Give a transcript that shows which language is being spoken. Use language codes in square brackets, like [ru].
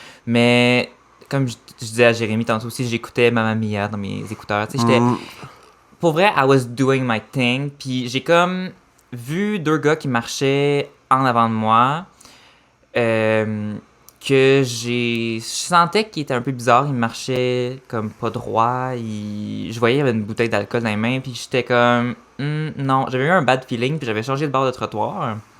[fr] Mais, comme je disais à Jérémy tantôt aussi, j'écoutais Mamma Mia dans mes écouteurs. Tu sais, Mm, pour vrai, [en] I was doing my thing. [fr] Puis j'ai comme vu 2 gars qui marchaient en avant de moi. euh, je sentais qu'ils étaient un peu bizarres. Ils marchaient comme pas droit. Je voyais qu'il y avait une bouteille d'alcool dans les mains. Puis j'étais comme, non. J'avais eu un bad feeling. Puis j'avais changé de bord de trottoir.